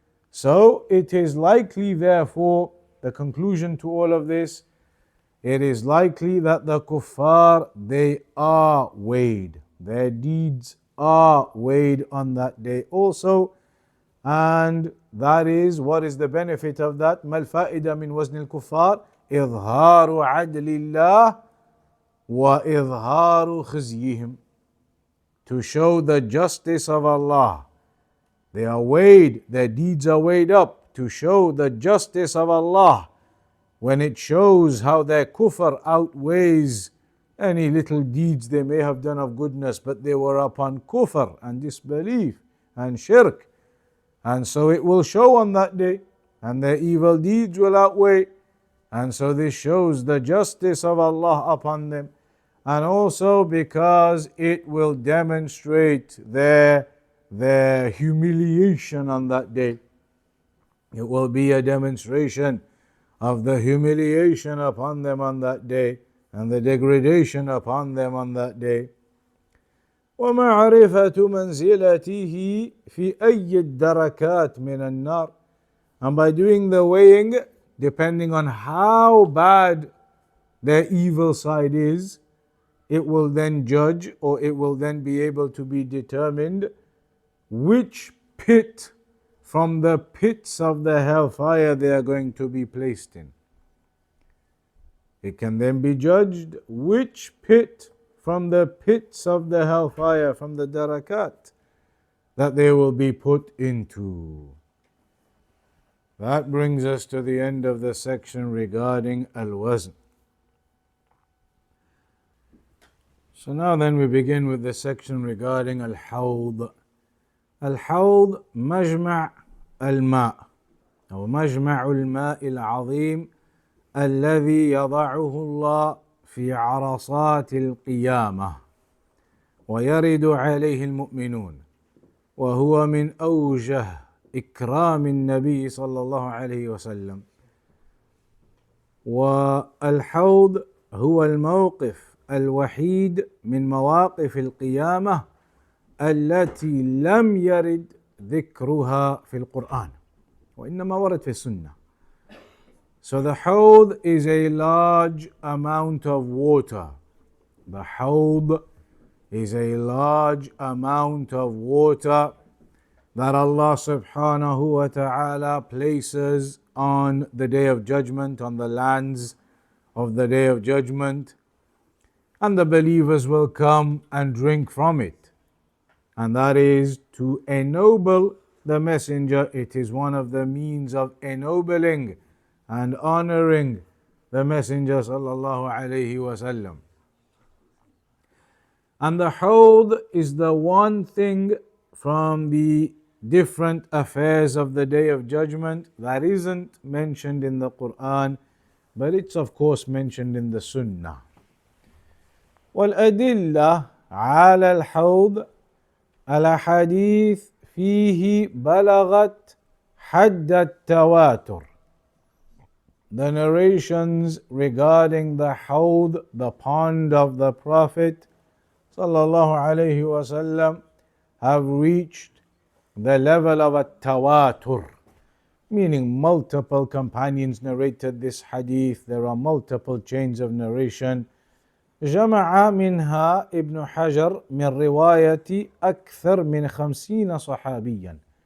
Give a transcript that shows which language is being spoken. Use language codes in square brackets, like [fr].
[en] So it is likely, therefore, the conclusion to all of this, it is likely that the kuffar, they are weighed. Their deeds are weighed on that day also. And that is, what is the benefit of that? [ar] ما الفائدة من وزن الكفار؟ إظهار عدل الله وإظهار خزيهم. [en] To show the justice of Allah. They are weighed, their deeds are weighed up to show the justice of Allah. When it shows how their kufr outweighs any little deeds they may have done of goodness, but they were upon kufr and disbelief and shirk. And so it will show on that day, and their evil deeds will outweigh. And so this shows the justice of Allah upon them. And also because it will demonstrate their humiliation on that day. It will be a demonstration of the humiliation upon them on that day and the degradation upon them on that day. [ar] ومعرفة منزلته في أي الدركات من النار. [en] And by doing the weighing, depending on how bad their evil side is, it will then judge, or it will then be able to be determined which pit from the pits of the hellfire they are going to be placed in. It can then be judged which pit from the pits of the hellfire, from the darakat, that they will be put into. That brings us to the end of the section regarding al-wazn. So now then we begin with the section regarding al-Ḥawḍ. [ar] Al-Ḥawḍ مجمع الماء أو مجمع الماء العظيم الذي يضعه الله في عرصات القيامة ويرد عليه المؤمنون، وهو من أوجه إكرام النبي صلى الله عليه وسلم. والحوض هو الموقف الوحيد من مواقف القيامة التي لم يرد ذكرها في القرآن وإنما ورد في السنة. [en] So the Ḥawḍ is a large amount of water. The Ḥawḍ is a large amount of water that Allah subhanahu wa ta'ala places on the Day of Judgment, on the lands of the Day of Judgment, and the believers will come and drink from it. And that is to ennoble the messenger. It is one of the means of ennobling and honoring the messenger sallallahu alayhi wasallam. And the Ḥawḍ is the one thing from the different affairs of the Day of Judgment that isn't mentioned in the Quran, but it's of course mentioned in the Sunnah. [ar] والأدلة على الحوض الأحاديث فيه بلغت حد التواتر. [en] The narrations regarding the Ḥawḍ, the pond of the Prophet sallallahu alaihi wasallam, have reached the level of a tawatur. meaning multiple companions narrated this hadith. There are multiple chains of narration. [ar] جمع منها ابن حجر من رواية أكثر من 50 صحابيا.